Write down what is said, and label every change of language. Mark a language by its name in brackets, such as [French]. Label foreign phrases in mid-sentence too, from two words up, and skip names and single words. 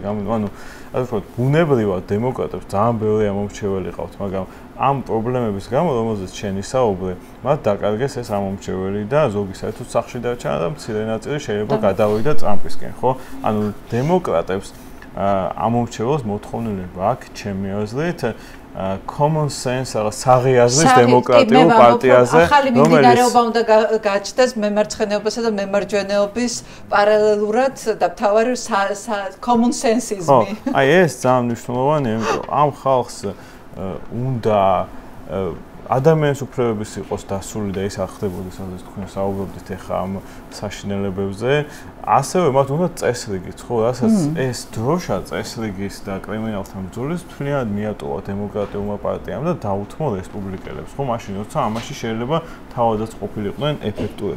[Georgian] ანუ ასე ვთქვათ, ბუნებრივად დემოკრატებს ძალიან ბევრი ამომრჩეველი ყავთ, მაგრამ ამ პრობლემების გამო, რომელზეც შენ ისაუბრე, მათ დაკარგეს ეს ამომრჩეველი და ზოგი საერთოდ სახლში დარჩა და მცირე ნაწილი შეიძლება გადავიდა ტრამპისკენ, ხო? ანუ დემოკრატებს ამომრჩეველს მოთხოვნილება აქვს ჩემი აზრით [English] common sense [Georgian] რაღაც საღიაზრის დემოკრატიულ პარტიაზე, ახალი მიმდინარეობა უნდა გაჩნდეს მემარცხენეობასა და მემარჯვენეობის პარალელურად და მთავარი [English] common sense- [Georgian] იზმი. აი ეს ძალიან მნიშვნელოვანია, იმიტომ ამ ხალხს უნდა ადამიანის უფლებების იყოს დასული და ეს არ ხდებოდეს, სადაც თქვენ საუბრობდით ახლა ამ საშინელებებზე, ასევე მათ უნდა წესრიგიც, ხო, რასაც ეს დროშა წესრიგის და კრიმინალთან ბრძოლის მთლიანად მიატოვა დემოკრატიულმა პარტიამ და დაუთმო რესპუბლიკელებს, ხო, მაშინ როცა ამაში შეიძლება თავადაც ყოფილიყვნენ ეფექტური.